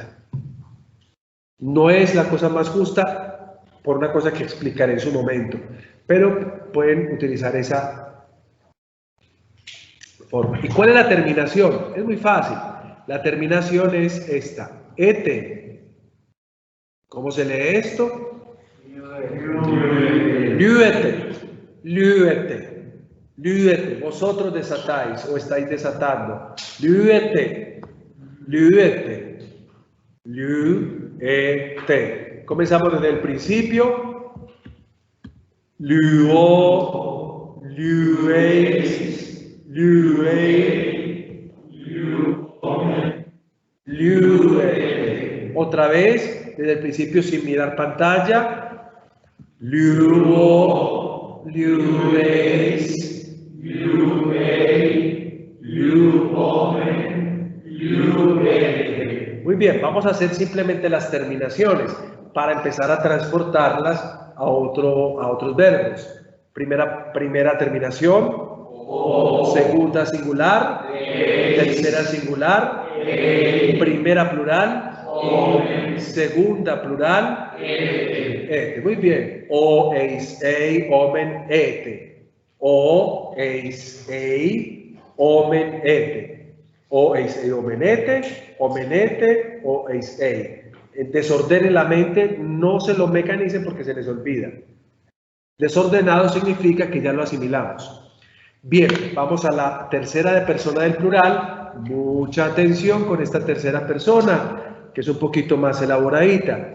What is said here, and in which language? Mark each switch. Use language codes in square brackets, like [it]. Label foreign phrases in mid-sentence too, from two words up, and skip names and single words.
[es] No es la cosa más justa por una cosa que explicaré en su momento. Pero pueden utilizar esa forma. ¿Y cuál es la terminación? Es muy fácil. La terminación es esta. Ete. ¿Cómo se lee esto? Lyete. [el] λύετε. λύετε. [es] Vosotros desatáis o estáis desatando. [el] λύετε. λύετε. λύετε. [es] Comenzamos desde el principio. [el] λύω. λύεις. λύει. λύε. [es] Otra vez, desde el principio sin mirar pantalla. Luo. Lueis. [el] λύει. λύομεν. [es] Lue. Muy bien, vamos a hacer simplemente las terminaciones para empezar a transportarlas a otros verbos. Primera terminación. Segunda singular, tercera singular, primera plural, segunda plural, ete. Muy bien. [el] ω, εις, ει, ομεν, ετε. ω, εις, ει, ομεν, ετε. ω, εις, ει, ομεν, ετε, ω, εις, ει. [es] Desordenen la mente, no se lo mecanicen porque se les olvida. Desordenado significa que ya lo asimilamos. Bien, vamos a la tercera de persona del plural. Mucha atención con esta tercera persona, que es un poquito más elaboradita.